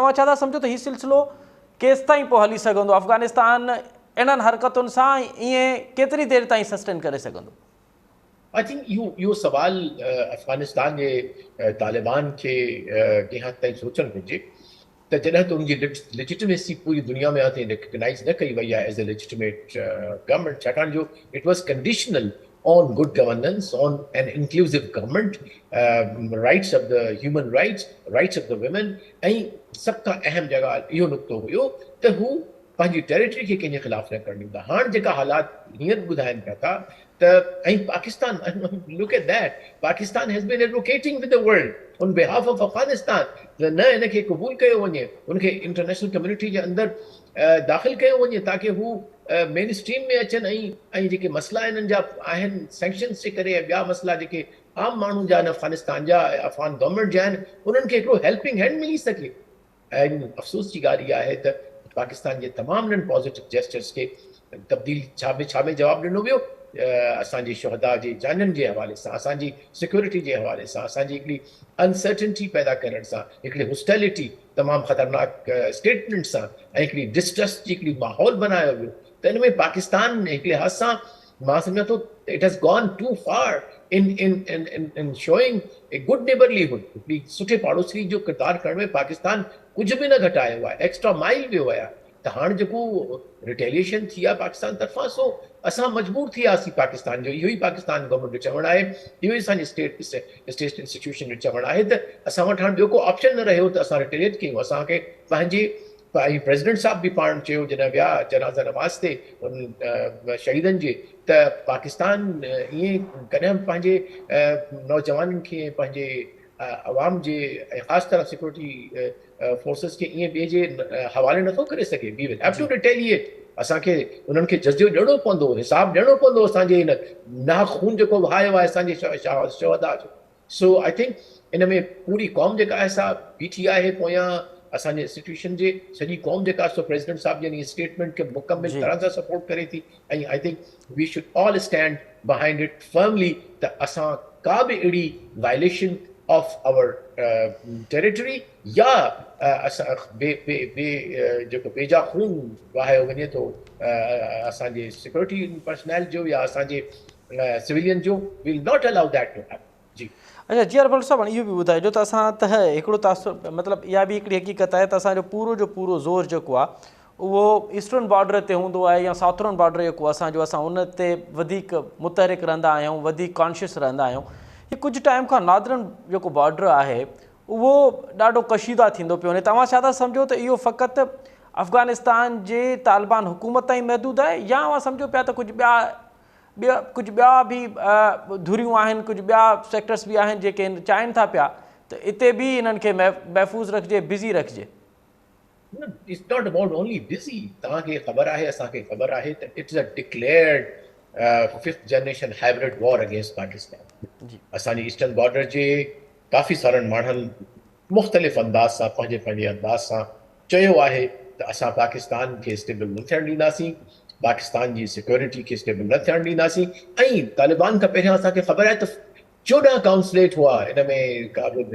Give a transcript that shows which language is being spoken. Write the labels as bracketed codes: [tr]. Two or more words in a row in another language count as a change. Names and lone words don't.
[sd] तव्हां छा था सम्झो त हीउ सिलसिलो केसि ताईं पोइ हली सघंदो? अफ़गानिस्तान इन्हनि हरकतुनि सां ईअं केतिरी देरि ताईं सस्टेन करे सघंदो? [en] I think [sd] इहो सवाल अफ़गानिस्तान जे तालिबान खे कंहिं हद ताईं सोचणु घुरिजे त जॾहिं त उनजी लेजिटिमेसी पूरी दुनिया में ताईं रिकग्नाइज़ न कई वई आहे [en] as a legitimate government, [sd] छाकाणि जो [en] it was conditional on good governance, on an inclusive government, rights of the human rights of the women, [sd] ऐं सभ खां अहम जॻह इहो नुक़्तो हुयो त हू पंहिंजी टेरिटरी खे कंहिंजे ख़िलाफ़ न करणु ॾींदा। हाणे जेका हालात हींअर ॿुधाइनि पिया था त ऐं पाकिस्तान, [en] look at that, Pakistan has been advocating with the world on behalf of Afghanistan [sd] त न इनखे क़बूल कयो वञे, उनखे [en] international community [sd] जे अंदरि दाख़िल कयो वञे ताकी हू [en] main stream [sd] में अचनि ऐं जेके मसइला इन्हनि जा आहिनि सैंक्शन्स जे करे, ॿिया मसइला जेके आम माण्हुनि जा आहिनि अफ़गानिस्तान जा, अफ़गान गवर्नमेंट जा आहिनि, उन्हनि खे हिकिड़ो [en] helping hand [sd] मिली सघे। ऐं अफ़सोस जी ॻाल्हि इहा आहे त पाकिस्तान जे तमामु इन्हनि [en] positive gestures [sd] खे तब्दील छा में जवाबु ॾिनो वियो? असांजी शुहदा जे जाननि जे हवाले सां, असांजी सिक्योरिटी जे हवाले सां, असांजी हिकिड़ी अनसर्टेनिटी पैदा करण सां, हिकिड़ी हॉस्टिलिटी तमामु ख़तरनाक स्टेटमेंट सां ऐं हिकिड़ी डिस्ट्रस्ट जी हिकिड़ी माहौल बनायो वियो। त इन में पाकिस्तान हिकिड़े लिहाज़ सां मां सम्झां थो [en] it has gone too far in showing a good neighbourhood, [sd] हिकिड़ी सुठे पाड़ोसी जो किरदारु करण में पाकिस्तान कुझु बि न घटायो आहे, [en] extra mile [sd] वियो आहे। त हाणे जेको रिटेलिएशन थी आहे पाकिस्तान तरफ़ां, सो असां मजबूर थी वियासीं पाकिस्तान जो, इहो ई पाकिस्तान गवर्नमेंट जो चवणु आहे, इहो ई असांजी [en] state institution [sd] जो चवणु आहे त असां वटि हाणे ॿियो को ऑप्शन न रहियो त असां रिटेलिएट कयूं। असांखे पंहिंजे प्रेसिडेंट साहब बि पाण चयो जॾहिं विया जनाज़ा नमाज़ ते उन शहीदनि जे, त पाकिस्तान ईअं कॾहिं पंहिंजे नौजवाननि खे, पंहिंजे अवाम जे ऐं ख़ासि तरह [en] security forces [sd] खे ईअं ॿिए जे हवाले नथो करे सघे। [en] we will have to retaliate, [sd] असांखे उन्हनि खे जज़ियो ॾियणो पवंदो, हिसाबु ॾियणो पवंदो असांजे हिन नाख़ून जेको वहायो आहे असांजे शहदा जो। [en] so I think [sd] इन में पूरी क़ौम जेका आहे सा बीठी आहे पोयां, असांजे इंस्टीट्यूशन जे सॼी क़ौम जेका सो प्रेसिडेंट साहब जी स्टेटमेंट खे मुकमिल तरह सां सपोर्ट करे थी। ऐं [en] I think we should all stand behind it firmly [sd] त असां का बि अहिड़ी [en] violation of our territory [sd] या असां जेको बेजा खून वहायो वञे थो असांजे [en] security personnel [sd] जो या असांजे सिविलियन जो, [en] will not allow that to happen. जी [sd] अच्छा जी अरबल साहब, इहो बि ॿुधाइजो त असां त हिकिड़ो तासुर, मतिलबु इहा बि हिकिड़ी हक़ीक़त आहे त असांजो पूरो जो पूरो ज़ोर जेको आहे उहो [en] eastern border [sd] ते हूंदो आहे या [en] southern border [sd] जेको असांजो, असां उन ते वधीक मुतहरिक रहंदा आहियूं, वधीक कॉन्शियस रहंदा आहियूं। हीउ कुझु टाइम खां नादरन जेको बॉर्डर आहे उहो ॾाढो कशीदा थींदो पियो वञे। तव्हां छा था सम्झो त इहो फ़क़ति अफ़गानिस्तान जे तालिबान हुकूमत ताईं महदूद आहे, या उहा सम्झो पिया त कुझु ॿिया बि धुरियूं आहिनि, कुझु ॿिया सेक्टर्स बि आहिनि जेके चाहिनि था पिया त हिते बि इन्हनि खे महफ़ूज़ रखिजे, बिज़ी रखिजे? [en] It's not about only busy. [sd] तव्हांखे ख़बर आहे, असांखे ख़बर आहे त [en] it's a declared fifth generation hybrid war against Pakistan. [sd] असांजी [en] eastern border [sd] जे काफ़ी सारनि माण्हुनि मुख़्तलिफ़ अंदाज़ सां पंहिंजे अंदाज़ सां चयो आहे त असां पाकिस्तान खे स्टेबल न थियणु ॾींदासीं, पाकिस्तान जी सिक्योरिटी खे स्टेबल न थियणु ॾींदासीं। ऐं तालिबान खां पहिरियां असांखे ख़बर आहे त 14 काउंसलेट हुआ इन में काबुल में।